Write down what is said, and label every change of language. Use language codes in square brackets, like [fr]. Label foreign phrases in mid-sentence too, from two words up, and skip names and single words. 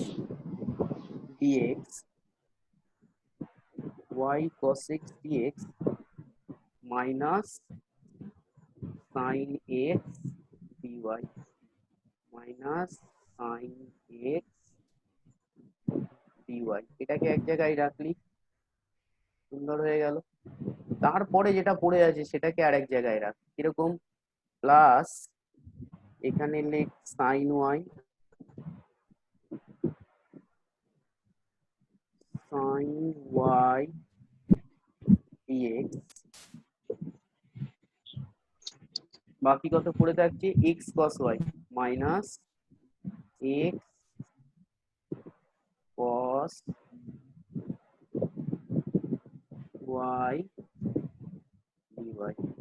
[en] dx y cos x dx minus sin x dy minus sin x dy, [bn] এটাকে এক জায়গায় রাখলি, সুন্দর হয়ে গেল। তারপরে যেটা পড়ে আছে সেটাকে আরেক জায়গায় রাখ, কিরকম? প্লাস এখানে লেখ sin y sin y dx, বাকি কত পড়ে থাকছে x cos y মাইনাস x cos cos y dy।